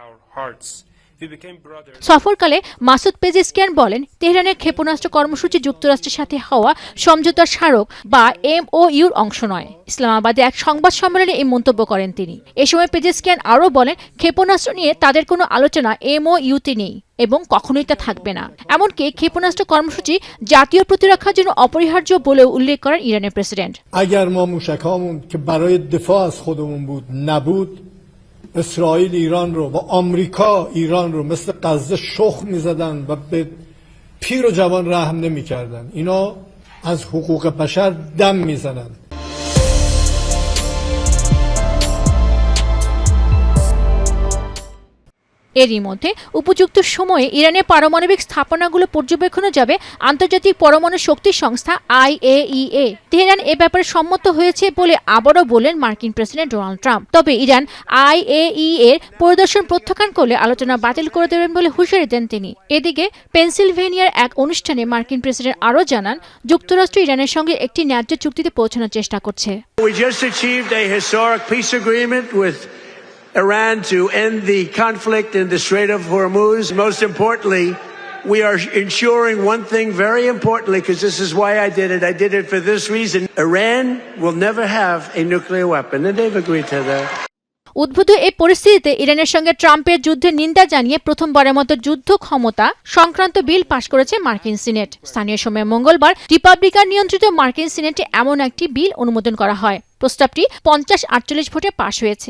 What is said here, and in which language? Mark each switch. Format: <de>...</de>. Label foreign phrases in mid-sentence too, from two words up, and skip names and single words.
<bn>সফরকালে মাসুদ পেজেশকিয়ান বলেন, তেহরানের ক্ষেপণাস্ত্র কর্মসূচি যুক্তরাষ্ট্রের সাথে হওয়া সমঝোতার স্মারক বা MOUর অংশ নয়। ইসলামাবাদে এক সংবাদ সম্মেলনে এই মন্তব্য করেন তিনি। এ সময় পেজেশকিয়ান আরও বলেন, ক্ষেপণাস্ত্র নিয়ে তাদের কোনো আলোচনা MOUতে নেই এবং কখনোই তা থাকবে না। এমনকি ক্ষেপণাস্ত্র কর্মসূচি জাতীয় প্রতিরক্ষার জন্য অপরিহার্য বলেও উল্লেখ করেন ইরানের প্রেসিডেন্ট।</bn> <fa>اسرائیل ایران رو و آمریکا ایران رو مثل غزه شخم می‌زدن و به پیر و جوان رحم نمی‌کردن. اینا از حقوق بشر دم می‌زنن.</fa> <bn>এরই মধ্যে উপযুক্ত সময়ে ইরানের পারমাণবিক স্থাপনাগুলো পর্যবেক্ষণে যাবে আন্তর্জাতিক পরমাণু শক্তি সংস্থা IAEA। তেহরান এ ব্যাপারে সম্মত হয়েছে বলে আবারও বললেন মার্কিন প্রেসিডেন্ট ডোনাল্ড ট্রাম্প। তবে ইরান IAEA এর পরিদর্শন প্রত্যাখ্যান করলে আলোচনা বাতিল করে দেবেন বলে হুঁশিয়ারি দেন তিনি। এদিকে পেনসিলভেনিয়ার এক অনুষ্ঠানে মার্কিন প্রেসিডেন্ট আরও জানান, যুক্তরাষ্ট্র ইরানের সঙ্গে একটি ন্যায্য চুক্তিতে পৌঁছানোর চেষ্টা করছে।</bn> <en>Iran to end the conflict in the Strait of Hormuz. Most importantly, we are ensuring one thing very importantly, because this is why I did it. I did it for this reason. Iran will never have a nuclear weapon, and they've agreed to that.</en> <bn>উদ্ভূত এই পরিস্থিতিতে ইরানের সঙ্গে ট্রাম্পের যুদ্ধের নিন্দা জানিয়ে প্রথমবারের মতো যুদ্ধ ক্ষমতা সংক্রান্ত বিল পাশ করেছে মার্কিন সিনেট। স্থানীয় সময় মঙ্গলবার রিপাবলিকান নিয়ন্ত্রিত মার্কিন সিনেটে এমন একটি বিল অনুমোদন করা হয়। প্রস্তাবটি 50-48 ভোটে পাশ হয়েছে।</bn>